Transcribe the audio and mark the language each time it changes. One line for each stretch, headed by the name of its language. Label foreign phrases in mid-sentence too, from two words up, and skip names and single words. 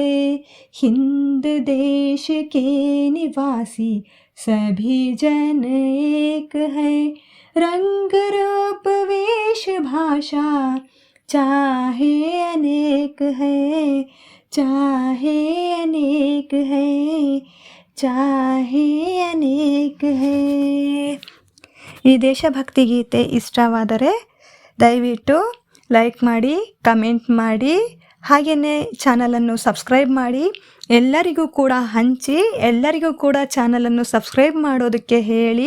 Hindi: हिंद देश के निवासी सभी जन एक है, रंग रूप वेश भाषा चाहे अनेक है, चाहे अनेक है, चाहे अनेक है.
Kannada: ಈ ದೇಶಭಕ್ತಿ ಗೀತೆ ಇಷ್ಟವಾದರೆ ದಯವಿಟ್ಟು ಲೈಕ್ ಮಾಡಿ, ಕಮೆಂಟ್ ಮಾಡಿ, ಹಾಗೆಯೇ ಚಾನಲನ್ನು ಸಬ್ಸ್ಕ್ರೈಬ್ ಮಾಡಿ, ಎಲ್ಲರಿಗೂ ಕೂಡ ಹಂಚಿ, ಎಲ್ಲರಿಗೂ ಕೂಡ ಚಾನಲನ್ನು ಸಬ್ಸ್ಕ್ರೈಬ್ ಮಾಡೋದಕ್ಕೆ ಹೇಳಿ.